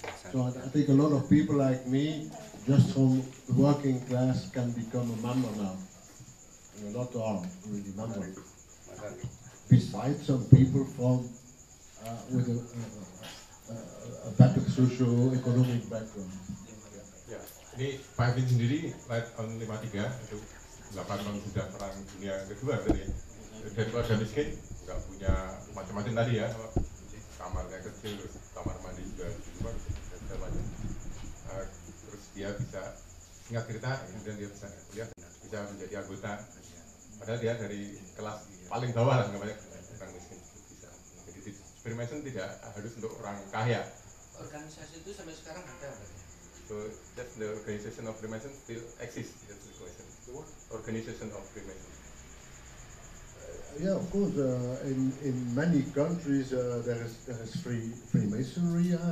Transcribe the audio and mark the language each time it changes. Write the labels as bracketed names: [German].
[English] So I think a lot of people like me, just from the working class, can become a member now. And a lot are really members. Besides some people from with a better socio-economic background. [Indonesian] Ya, ini Pak Edwin sendiri lahir tahun 53, itu 8 tahun sudah perang dunia kedua tadi. Dari keluarga miskin, nggak punya macam-macam tadi ya, kamarnya kecil, terus kamar mandi juga di luar, dan segala macam. Terus dia bisa, singkat cerita, kemudian dia bisa kuliah, bisa menjadi anggota. Padahal dia dari kelas paling bawah lah, nggak banyak orang miskin bisa. Jadi Freemason tidak harus untuk orang kaya. Organisasi itu sampai sekarang ada berarti? [English] So that the organization of Freemason still exists. That's the question. The what? Organization of Freemason. Yeah, of course. In many countries there is Freemasonry.